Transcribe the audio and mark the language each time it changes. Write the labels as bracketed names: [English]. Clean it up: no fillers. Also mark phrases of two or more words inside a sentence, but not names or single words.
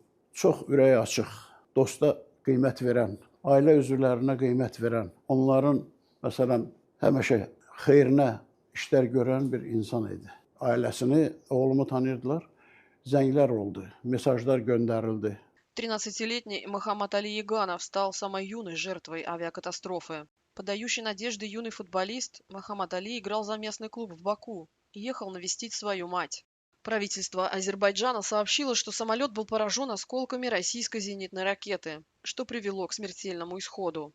[Azerbaijani] Çox ürəyi açıq, dosta qiymət verən, ailə üzvlərinə qiymət verən, onların, məsələn, həmişə xeyrinə işlər görən bir insan idi. Ailəsini, oğlumu tanıyırdılar, zənglər oldu, mesajlar göndərildi. [Russian] 13-летний Мохаммад Али Яганов стал самой юной жертвой авиакатастрофы. Подающий надежды юный футболист Мохаммад Али играл за местный клуб в Баку и ехал навестить свою мать. Правительство Азербайджана сообщило, что самолет был поражен осколками российской зенитной ракеты, что привело к смертельному исходу.